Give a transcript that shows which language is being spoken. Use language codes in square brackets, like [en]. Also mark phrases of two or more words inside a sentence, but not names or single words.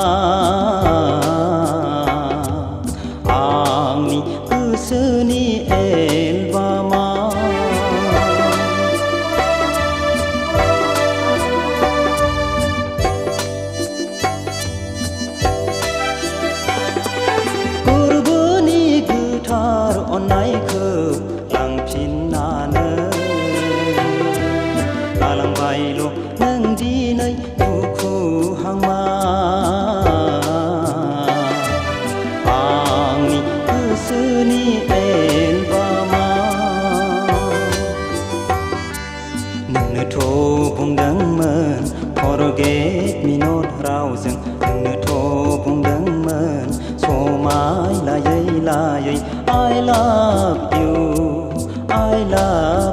[brx] आंनि गोसोनि एलबामा गोरबोनि गोथार अन्नायखौ लांफिननानै गालांबायल' नों दिनै दुखु हांमा आंनि गोसोनि एलबामा नोंनोथ' बुंदोंमोन [en] forget me [brx] not रावजों नोंनोथ' बुंदोंमोन समाय लायै लायै [en] I love you I love